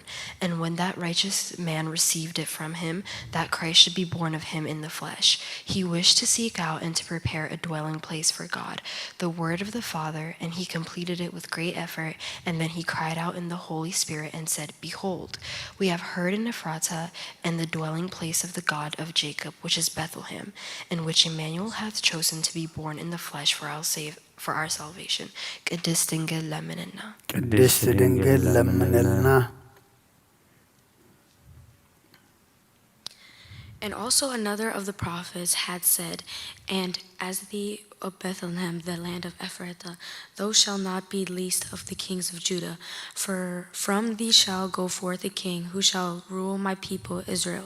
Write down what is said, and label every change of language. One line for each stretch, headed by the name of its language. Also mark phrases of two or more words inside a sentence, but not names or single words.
English: And when that righteous man received it from him, that Christ should be born of him in the flesh, he wished to seek out and to prepare a dwelling place for God, the word of the Father, and he completed it with great effort. And then he cried out in the Holy Spirit and said, Behold, we have heard in Ephratah, and the dwelling place of the God of Jacob, which is Bethlehem, in which Emmanuel hath chosen to be born in the flesh for our salvation.
Tigrinya: ቅድስት ድንግል ለምንልና። ቅድስት ድንግል ለምንልና።
English: And also another of the prophets had said, And as thee, O Bethlehem, the land of Ephrathah, thou shalt not be least of the kings of Judah, for from thee shall go forth a king who shall rule my people Israel.